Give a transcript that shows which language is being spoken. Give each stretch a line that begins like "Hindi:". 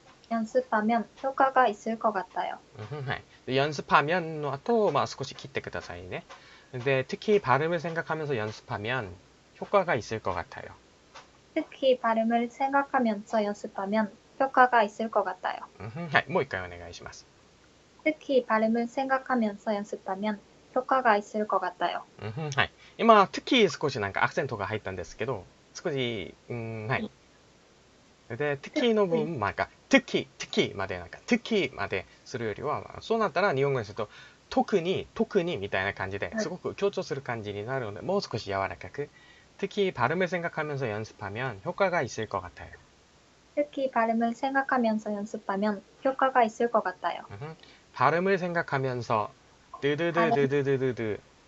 Korean: 연습하면 효과가 있을 것 같아요.
Japanese: はい。で、연습하면の後、少し切ってくださいね。
Korean: で、특히 발음을 생각하면서 연습하면 효과가 있을 것 같아요. 특히 발음을 생각하면서 연습하면 효과가 있을 것 같아요.
Japanese: はい。もう一回お願いします。
Korean: 특히 발음을 생각하면서 연습하면 효과가 있을 것 같아요.
Japanese: はい。今、특히少しなんかアクセントが入ったんですけど、少し、はい。で、특히の部分、특히まで특히までするよりは、そうなったら日本語にすると、特にみたいな感じですごく強調する感じになるので、もう少し柔らかく、
Korean: 특히 발음을 생각하면서 연습하면 효과가 있을 것 같아요. 특히 발음을 생각하면서 연습하면 효과가 있을 것 같아요. 발음을 생각하면서 드드드드드드드